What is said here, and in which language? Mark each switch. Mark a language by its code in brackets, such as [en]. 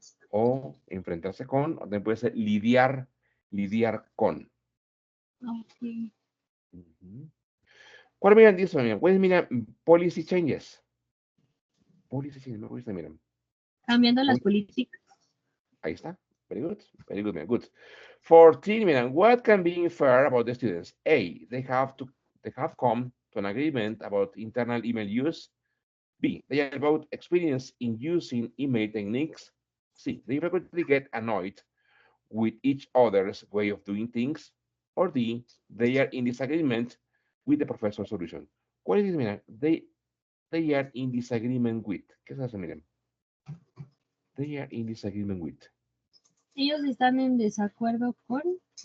[es] O enfrentarse con, o también puede ser lidiar, lidiar con. [en] Okay. [es] Ujú. ¿Cuál miran dice? Mira, pues mira, [en] policy changes. Policy changes, [es] me gusta, miren. Cambiando las políticas. Ahí está. [en] Very good. Very good, man. Good. 14, man. What can be inferred about the students? A, they have come to an agreement about internal email use. B, they are about experience in using email techniques. C, they frequently get annoyed with each other's way of doing things. Or D, they are in disagreement with the professor's solution. [es] ¿Cuál es, mira? [en] They are in disagreement with. [es] ¿Qué es eso, miren? [en] They are in disagreement with. [es] Ellos están en desacuerdo con.